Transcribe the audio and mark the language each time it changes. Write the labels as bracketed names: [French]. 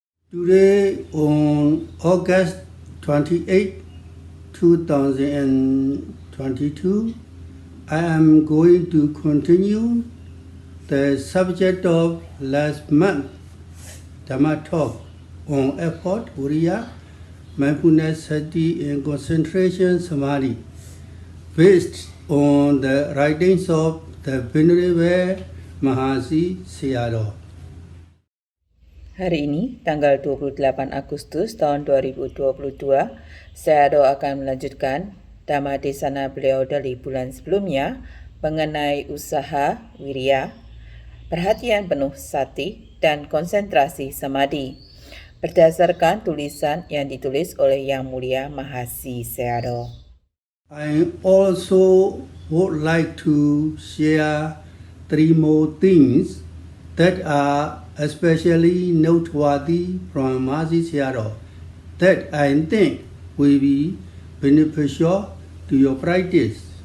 [English] Today on August 28, 2022, I am going to continue the subject of last month, Dhamma talk on effort, Uriya, mindfulness, sati, and concentration, samadhi, based on the writings of the Venerable Mahasi Sayadaw. [Indonesian] Hari ini, tanggal 28 Agustus tahun 2022, Sayadaw akan melanjutkan Dhamma Desana beliau dari bulan sebelumnya mengenai usaha wirya, perhatian penuh sati, dan konsentrasi samadhi, berdasarkan tulisan yang ditulis oleh Yang Mulia Mahasi Sayadaw. [English] I also would like to share 3 more things that are especially noteworthy from Mahasi Sayadaw that I think will be beneficial to your practice.